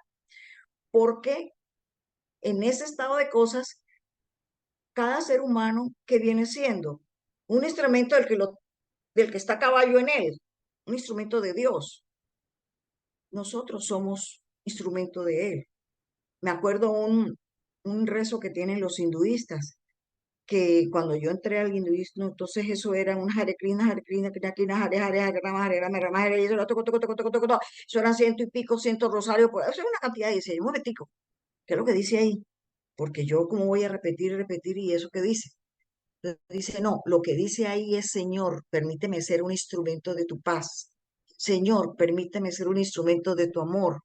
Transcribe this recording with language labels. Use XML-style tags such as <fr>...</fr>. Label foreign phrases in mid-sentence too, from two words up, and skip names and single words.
<es>Porque en ese estado de cosas, cada ser humano que viene siendo un instrumento del que está a caballo en él, un instrumento de Dios. Nosotros somos instrumento de él. Me acuerdo un rezo que tienen los hinduistas, que cuando yo entré al hinduismo, entonces eso era un</es> <sa>Hare Krishna, Hare Hare, Hare Rama, Hare Rama, Rama Hare,</sa> <es>y eso era toco. Eso eran ciento y pico, ciento rosarios, pues eso es una cantidad, y dice, un momentico, ¿qué es lo que dice ahí? Porque yo como voy a repetir y repetir, y eso que dice. Entonces dice, no, lo que dice ahí es, Señor, permíteme ser un instrumento de tu paz. Señor, permíteme ser un instrumento de tu amor.</es>